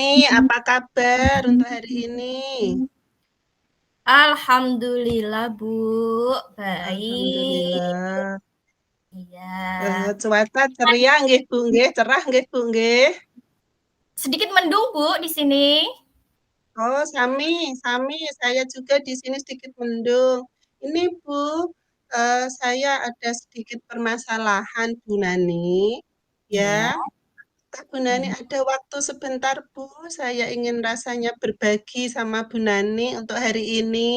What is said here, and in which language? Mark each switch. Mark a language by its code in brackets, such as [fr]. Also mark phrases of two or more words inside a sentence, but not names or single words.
[id] apa kabar untuk hari ini? Alhamdulillah, Bu. Baik. Alhamdulillah. Iya. Cuaca ceria nggih Bu nggih, cerah nggih Bu nggih. Sedikit mendung, Bu, di sini. [jv] Oh, sami, sami. [id] Saya juga di sini sedikit mendung. Ini Bu, saya ada sedikit permasalahan Bu Nani. Iya. Ya, Kak Bu Nani ada waktu sebentar Bu. Saya ingin rasanya berbagi sama Bu Nani untuk hari ini.